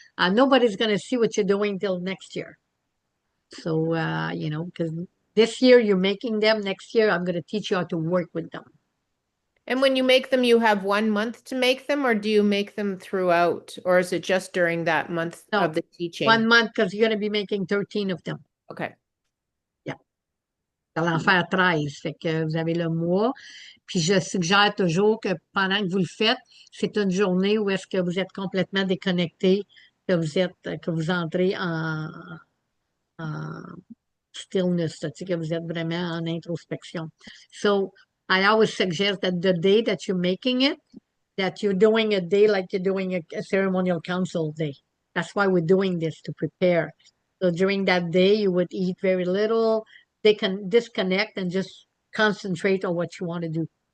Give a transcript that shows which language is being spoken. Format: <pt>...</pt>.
<en>Nobody's going to see what you're doing till next year. So, you know, because this year you're making them, next year I'm going to teach you how to work with them. And when you make them, you have 1 month to make them, or do you make them throughout, or is it just during that month No, of the teaching? 1 month because you're going to be making 13 of them. Okay.</en> <fr>Vous allez en faire 13. Fait que vous avez le mois. Puis je suggère toujours que pendant que vous le faites, c'est une journée où est-ce que vous êtes complètement déconnecté, que vous entrez en stillness, tu sais, que vous êtes vraiment en introspection.</fr> <en>So I always suggest that the day that you're making it, that you're doing a day like you're doing a ceremonial council day. That's why we're doing this, to prepare. So during that day, you would eat very little. They can disconnect and just concentrate on what you want to do.</en>